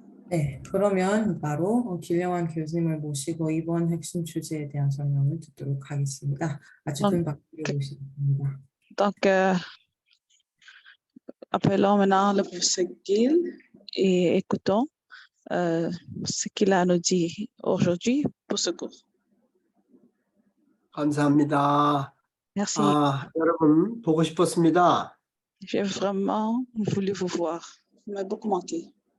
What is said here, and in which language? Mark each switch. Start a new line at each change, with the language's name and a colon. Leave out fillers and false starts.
Korean: 네, 그러면 바로 길영환 교수님을 모시고 이번 핵심 주제에 대한 설명을 듣도록 하겠습니다. 아주 큰 박수를 모시겠습니다.
French: Donc, appelons maintenant le professeur Gil et écoutons ce qu'il a à nous dire aujourd'hui pour ce cours.
Korean: 감사합니다.
French: Merci.
Korean: 여러분 보고 싶었습니다.
French: J'ai vraiment voulu vous voir. Vous m'avez beaucoup manqué.